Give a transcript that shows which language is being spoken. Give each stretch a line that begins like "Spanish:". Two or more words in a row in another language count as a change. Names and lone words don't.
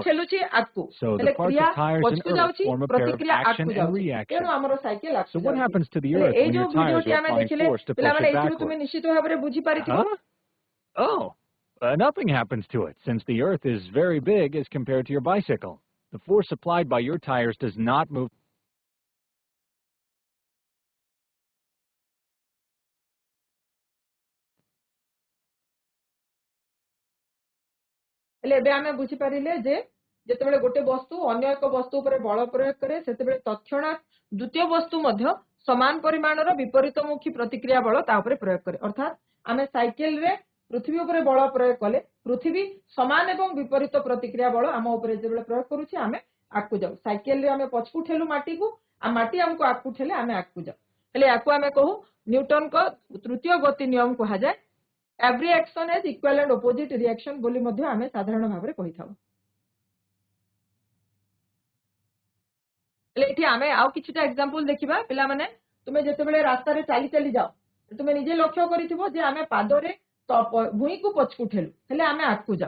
English: So the parts of tires and earth form a pair of action and reaction. So what happens to the earth when your tires are applying force to push it backwards? Huh? Oh, nothing happens to it, since the earth is very big as compared to your bicycle. The force applied by your tires does not move.
Odia: ଏବେ ଆମେ ବୁଝିପାରିଲେ ଯେ ଯେତେବେଳେ ଗୋଟେ ବସ୍ତୁ ଅନ୍ୟ ଏକ ବସ୍ତୁ ଉପରେ ବଳ ପ୍ରୟୋଗ କରେ ସେତେବେଳେ ତତ୍କ୍ଷଣାତ୍ ଦ୍ୱିତୀୟ ବସ୍ତୁ ମଧ୍ୟ ସମାନ ପରିମାଣର ବିପରୀତମୁଖୀ ପ୍ରତିକ୍ରିୟା ବଳ ତା ଉପରେ ପ୍ରୟୋଗ କରେ। ଅର୍ଥାତ୍ ଆମେ ସାଇକେଲରେ ପୃଥିବୀ ଉପରେ ବଳ ପ୍ରୟୋଗ କଲେ ପୃଥିବୀ ସମାନ ଏବଂ ବିପରୀତ ପ୍ରତିକ୍ରିୟା ବଳ ଆମ ଉପରେ ଯେତେବେଳେ ପ୍ରୟୋଗ କରୁଛି ଆମେ ଆଗକୁ ଯାଉ। ସାଇକେଲରେ ଆମେ ପଛକୁ ଠେଲୁ ମାଟିକୁ ଆଉ ମାଟି ଆମକୁ ଆଗକୁ ଠେଲେ ଆମେ ଆଗକୁ ଯାଉ। ହେଲେ ୟାକୁ ଆମେ କହୁ ନ୍ୟୁଟନଙ୍କ ତୃତୀୟ ଗତି ନିୟମ କୁହାଯାଏ।
English: Every action has equal and opposite reaction
Odia: ବୋଲି ମଧ୍ୟ ଆମେ ସାଧାରଣ ଭାବରେ କହିଥାଉ। ହେଲେ ଏଠି ଆମେ ଆଉ କିଛିଟା ଏକ୍ସାମ୍ପଲ ଦେଖିବା। ପିଲାମାନେ ତୁମେ ଯେତେବେଳେ ରାସ୍ତାରେ ଚାଲି ଚାଲି ଯାଅ ତୁମେ ନିଜେ ଲକ୍ଷ୍ୟ କରିଥିବ ଯେ ଆମେ ପାଦରେ ଭୂଇଁକୁ ପଛକୁ ଠେଲୁ ହେଲେ ଆମେ ଆଗକୁ ଯାଉ।